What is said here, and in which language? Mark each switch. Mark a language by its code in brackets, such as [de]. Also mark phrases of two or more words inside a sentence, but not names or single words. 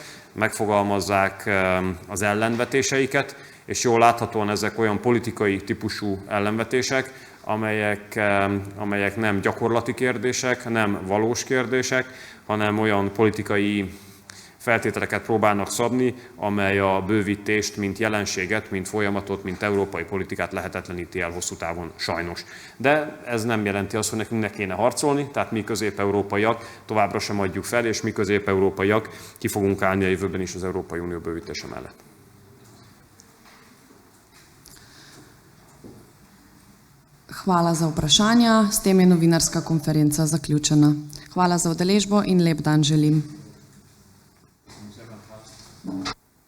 [hu] megfogalmazzák az ellenvetéseiket, és jól láthatóan ezek olyan politikai típusú ellenvetések, amelyek nem gyakorlati kérdések, nem valós kérdések, hanem olyan politikai feltételeket próbálnak szabni, amely a bővítést, mint jelenséget, mint folyamatot, mint európai politikát lehetetleníti el hosszú távon sajnos. De ez nem jelenti azt, hogy nekünk ne kéne harcolni, tehát mi közép-európaiak továbbra sem adjuk fel, és mi közép-európaiak ki fogunk állni a jövőben is az Európai Unió bővítése mellett. [sl] Hvala za vprašanja. S tem je novinarska konferenca zaključena. Hvala za udeležbo in lep dan želim.